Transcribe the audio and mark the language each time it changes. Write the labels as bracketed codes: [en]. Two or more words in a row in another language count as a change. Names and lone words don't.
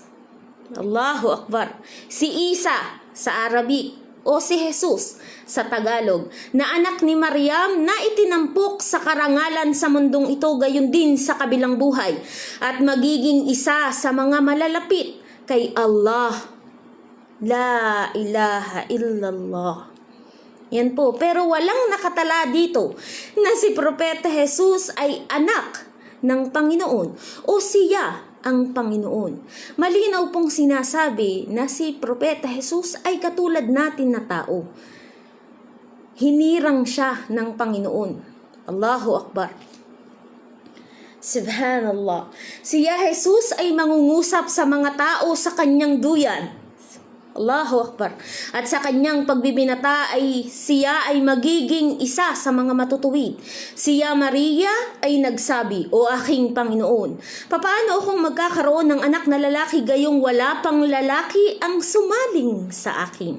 [ar] الله أكبر. [tl] Si Isa sa Arabic o si Jesus sa Tagalog, na anak ni Maryam na itinampok sa karangalan sa mundong ito, gayon din sa kabilang buhay, at magiging isa sa mga malalapit kay Allah. [ar] لا إله إلا الله. [tl] Yan po. Pero walang nakatala dito na si Propeta Jesus ay anak ng Panginoon o siya ang Panginoon. Malinaw pong sinasabi na si Propeta Jesus ay katulad natin na tao. hinirang siya ng Panginoon. [ar] الله أكبر. سبحان الله. [tl] Siya Jesus ay mangungusap sa mga tao sa kanyang duyan. [ar] الله أكبر. [tl] At sa kanyang pagbibinata ay siya ay magiging isa sa mga matutuwid. Siya Maria ay nagsabi, "O aking Panginoon, papaano akong magkakaroon ng anak na lalaki gayong wala pang lalaki ang sumaling sa akin?"